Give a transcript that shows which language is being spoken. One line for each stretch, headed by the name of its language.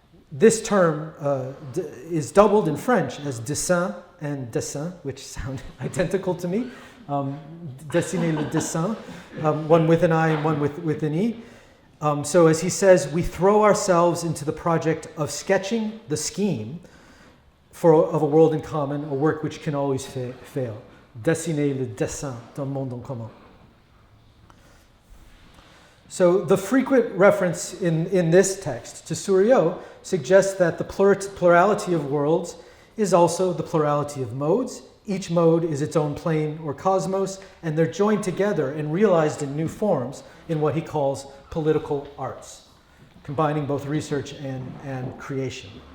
English: This term is doubled in French as dessin and dessin, which sound identical to me.
French: Dessiner le dessin,
English: one with an I and one with an E. So as he says, we throw ourselves into the project of sketching the scheme of a world in common, a work which can always fail.
French: Dessiner le dessin d'un monde en commun.
English: So the frequent reference in this text to Suryo suggests that the plurality of worlds is also the plurality of modes. Each mode is its own plane or cosmos, and they're joined together and realized in new forms in what he calls political arts, combining both research and creation.